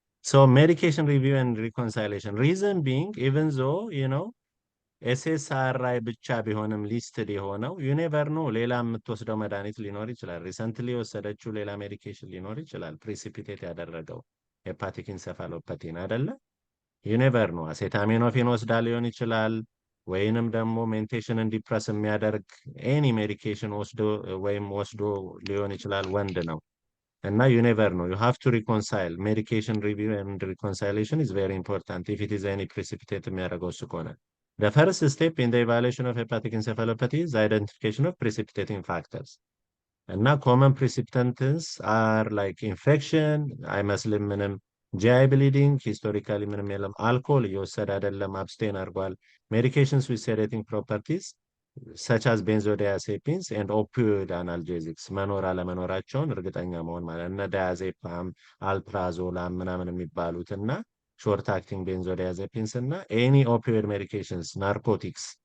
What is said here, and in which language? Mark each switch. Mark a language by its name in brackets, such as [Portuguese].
[English] So medication review and reconciliation. Reason being, even though, [Amharic] SSRI ብቻ ቢሆንም ሊስትድ የሆነው [English] you never know [Amharic] ሌላ የምትወስደው መድኃኒት ሊኖር ይችላል። ሪሰንትሊ የወሰደችው ሌላ ሜዲኬሽን ሊኖር ይችላል። ፕሪሲፒቴት ያደረገው ሄፓቲክ ኢንሴፋሎፓቲን አይደለ? [English] you never know [Amharic] አሴታሚኖፌን ወስዳ ሊሆን ይችላል። ወይንም ደግሞ ሜንቴሽንን ዲፕረስ የሚያደርግ ኤኒ ሜዲኬሽን ወስዶ ሊሆን ይችላል። ወንድ ነው እና [English] you never know. You have to reconcile. Medication review and reconciliation is very important if it is any precipitate [Amharic] የሚያደርገው እሱ ከሆነ [English] The first step in the evaluation of hepatic encephalopathy is identification of precipitating factors. እና common precipitants are like infection, [Amharic] አይመስልም ምንም [English] GI bleeding, historically [Amharic] ምንም የለም። አልኮል እየወሰደ አይደለም፣ አብስቴን አድርጓል። [English] Medications with sedating properties such as benzodiazepines and opioid analgesics [Amharic] መኖር አለመኖራቸውን እርግጠኛ መሆን ማለት እነ ዳያዜፓም፣ አልፕራዞላም ምናምን የሚባሉት እና [English] ሾርት አክቲንግ ቤንዞዲያዜፒንስ እና any opioid medications, narcotics,